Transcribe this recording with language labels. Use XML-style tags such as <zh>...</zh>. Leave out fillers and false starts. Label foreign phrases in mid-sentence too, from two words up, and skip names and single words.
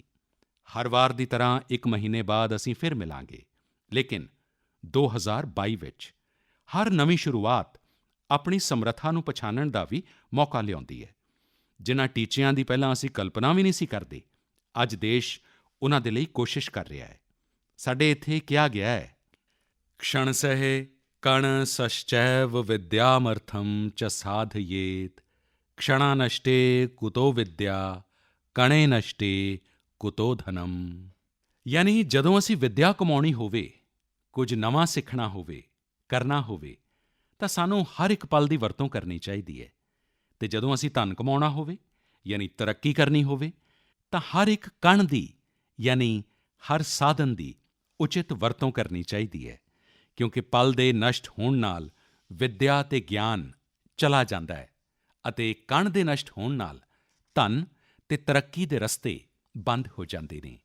<pa>ਹਰ ਵਾਰ ਦੀ ਤਰ੍ਹਾਂ ਇੱਕ ਮਹੀਨੇ ਬਾਅਦ ਅਸੀਂ ਫਿਰ ਮਿਲਾਂਗੇ, ਲੇਕਿਨ 2022 ਵਿੱਚ ਹਰ ਨਵੀਂ ਸ਼ੁਰੂਆਤ ਆਪਣੀ ਸਮਰੱਥਾ ਨੂੰ ਪਛਾਣਨ ਦਾ ਵੀ ਮੌਕਾ ਲਿਆਉਂਦੀ ਹੈ। ਜਿਨ੍ਹਾਂ ਟੀਚਿਆਂ ਦੀ ਪਹਿਲਾਂ ਅਸੀਂ ਕਲਪਨਾ ਵੀ ਨਹੀਂ ਸੀ ਕਰਦੇ, ਅੱਜ ਦੇਸ਼ ਉਨ੍ਹਾਂ ਦੇ ਲਈ ਕੋਸ਼ਿਸ਼ ਕਰ ਰਿਹਾ ਹੈ। ਸਾਡੇ ਇੱਥੇ ਕਿਹਾ ਗਿਆ ਹੈ,</pa> <sa>क्षणसः कणसश्चैव विद्यामर्थं च साधयेत् क्षणानष्टे कुतो विद्या कणे नष्टे कुतो धनम।</sa> <pa>ਯਾਨੀ ਜਦੋਂ ਅਸੀਂ ਵਿੱਦਿਆ ਕਮਾਉਣੀ ਹੋਵੇ, ਕੁਝ ਨਵਾਂ ਸਿੱਖਣਾ ਹੋਵੇ, ਕਰਨਾ ਹੋਵੇ, ਤਾਂ ਸਾਨੂੰ ਹਰ ਇੱਕ ਪਲ ਦੀ ਵਰਤੋਂ ਕਰਨੀ ਚਾਹੀਦੀ ਹੈ। ਅਤੇ ਜਦੋਂ ਅਸੀਂ ਧਨ ਕਮਾਉਣਾ ਹੋਵੇ, ਯਾਨੀ ਤਰੱਕੀ ਕਰਨੀ ਹੋਵੇ, ਤਾਂ ਹਰ ਇੱਕ ਕਣ ਦੀ ਯਾਨੀ ਹਰ ਸਾਧਨ ਦੀ ਉਚਿਤ ਵਰਤੋਂ ਕਰਨੀ ਚਾਹੀਦੀ ਹੈ, ਕਿਉਂਕਿ ਪਲ ਦੇ ਨਸ਼ਟ ਹੋਣ ਨਾਲ ਵਿੱਦਿਆ ਅਤੇ ਗਿਆਨ ਚਲਾ ਜਾਂਦਾ ਹੈ ਅਤੇ ਕਣ ਦੇ ਨਸ਼ਟ ਹੋਣ ਨਾਲ ਧਨ ਅਤੇ ਤਰੱਕੀ ਦੇ ਰਸਤੇ ਬੰਦ ਹੋ ਜਾਂਦੇ ਨੇ।</pa>